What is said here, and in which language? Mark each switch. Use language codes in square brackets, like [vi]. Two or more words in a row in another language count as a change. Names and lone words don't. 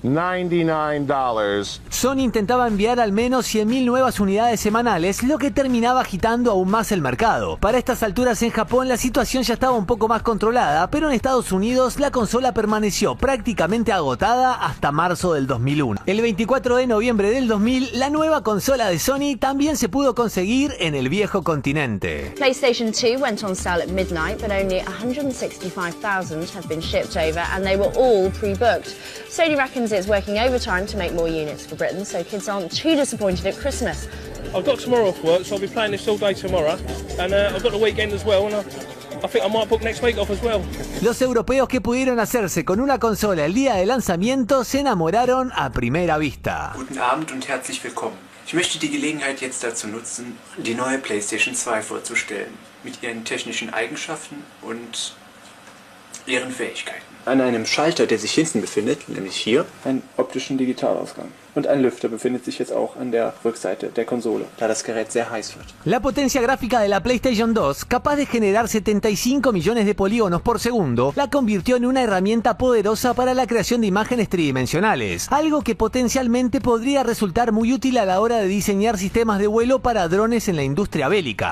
[es] Sony intentaba enviar al menos 100.000 nuevas unidades semanales, lo que terminaba agitando aún más el mercado. Para estas alturas en Japón la situación ya estaba un poco más controlada, pero en Estados Unidos la consola permaneció prácticamente agotada hasta marzo del 2001. El 24 de noviembre del 2000, la nueva consola de Sony también se pudo conseguir en el viejo continente. [en] PlayStation 2 went on sale at midnight, but only 165,000 have been shipped over, and they were all pre-booked. Sony reckons it's working overtime to make more units for Britain, so kids aren't too disappointed at Christmas. I've got tomorrow off work, so I'll be playing this all day tomorrow, and I've got the weekend as well, and I think I might book next week off as well. [es] Los europeos que pudieron hacerse con una consola el día de lanzamiento se enamoraron a primera vista. [de] Guten Abend und herzlich willkommen. Ich möchte die Gelegenheit jetzt dazu nutzen, die neue PlayStation 2 vorzustellen, mit ihren technischen Eigenschaften und ihren Fähigkeiten. An einem Schalter, der sich hinten befindet, nämlich hier, einen optischen Digitalausgang. Und ein Lüfter befindet sich jetzt auch an der Rückseite der Konsole, da das Gerät sehr heiß wird. [es] La potencia gráfica de la PlayStation 2, capaz de generar 75 millones de polígonos por segundo, la convirtió en una herramienta poderosa para la creación de imágenes tridimensionales, algo que potencialmente podría resultar muy útil a la hora de diseñar sistemas de vuelo para drones en la industria bélica.